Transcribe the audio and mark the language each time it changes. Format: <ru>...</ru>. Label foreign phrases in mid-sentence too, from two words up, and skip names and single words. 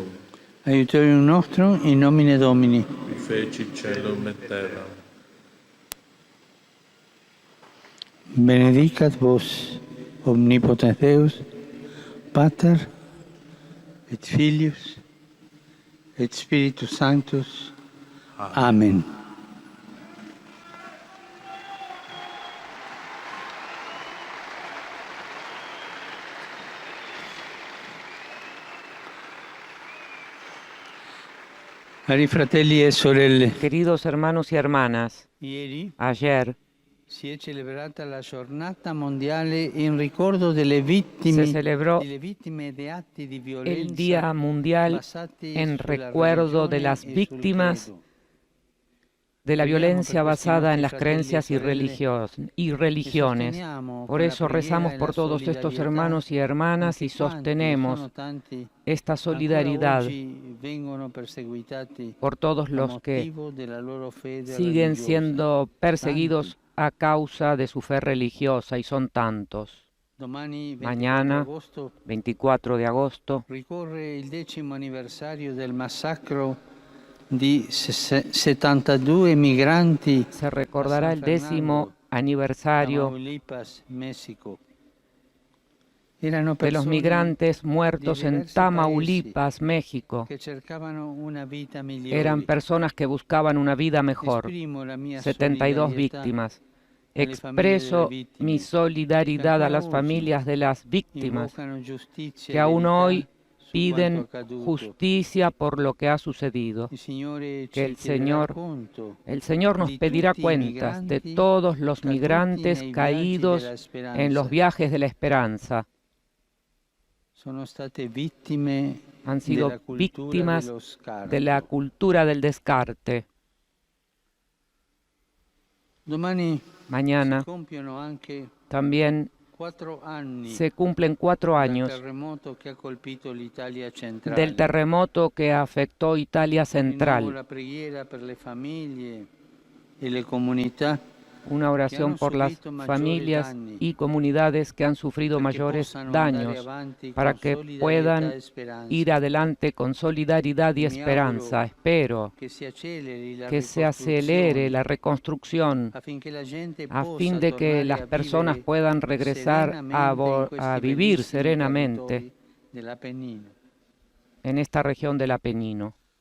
<la>Aiutorium nostrum in nomine Domini. Qui feci caelum et terram. Benedicat vos, omnipotens Deus, Pater, et Filius, et Spiritus Sanctus. Amen.</la> <it>Cari fratelli e sorelle,</it> <es>Queridos hermanos y hermanas,</es> <it>ieri</it> <es>ayer</es> <it>si è celebrata la giornata mondiale in ricordo delle vittime,</it> <es>se celebró</es> <it>di atti di violenza</it> <es>el Día Mundial</es> <it>basati</it> <es>en</es> <it>sulla</it> <es>recuerdo de</es> <it>religione</it> <es>las</es> <it>e sul</it> <es>víctimas</es> <it>credo.</it> <es>de la violencia basada en las creencias y religiones. Por eso rezamos por todos estos hermanos y hermanas y sostenemos esta solidaridad por todos los que siguen siendo perseguidos a causa de su fe religiosa, y son tantos. Mañana, 24 de agosto,</es> <it>ricorre il 10° anniversario del massacro di 72 migranti</it> <es>Se recordará el 10º aniversario Tamaulipas, México. de los migrantes muertos en Tamaulipas, México.</es> <it>Che cercavano una vita migliore.</it> <es>Eran personas que buscaban una vida mejor.</es> <it>Esprimo la mia 72 solidarietà</it> <es>víctimas.</es> <it>alle famiglie</it> <es>Expreso</es> <it>delle vittime</it> <es>mi solidaridad a las familias de las víctimas</es> <it>invocano giustizia</it> <es>que</es> <it>e</it> <es>aún</es> <it>verità</it> <es>hoy</es> <it>su</it> <es>piden</es> <it>quanto accaduto.</it> <es>justicia por lo que ha sucedido.</es> <it>Il Signore</it> <es>Que</es> <it>ci</it> <es>el</es> <it>chiederà</it> <es>Señor,</es> <it>conto</it> <es>el Señor nos</es> <it>di</it> <es>pedirá</es> <it>tutti i</it> <es>cuentas de</es> <it>migranti</it> <es>todos los</es> <it>caduti</it> <es>migrantes</es> <it>nei viaggi</it> <es>caídos</es> <it>della speranza.</it> <es>en los viajes de la esperanza.</es> <it>Sono state vittime</it> <es>Han</es> <it>della</it> <es>sido</es> <it>cultura</it> <es>víctimas</es> <it>dello scarto.</it> <es>de la cultura del descarte.</es> <it>Domani</it> <es>Mañana</es> <it>si compiono anche</it> <es>también</es> <it>4 anni</it> <es>se cumplen 4</es> <it>dal</it> <es>años</es> <it>terremoto che ha colpito l'Italia centrale.</it> <es>del terremoto que afectó Italia</es> <it>Rinnovo</it> <es>Central.</es> <it>la preghiera per le famiglie e le comunità</it> <es>Una oración por las familias y comunidades que han sufrido mayores daños, para que puedan ir adelante con solidaridad y esperanza. Espero que se acelere la reconstrucción a fin de que las personas puedan regresar a vivir serenamente en esta región del Apenino.</es>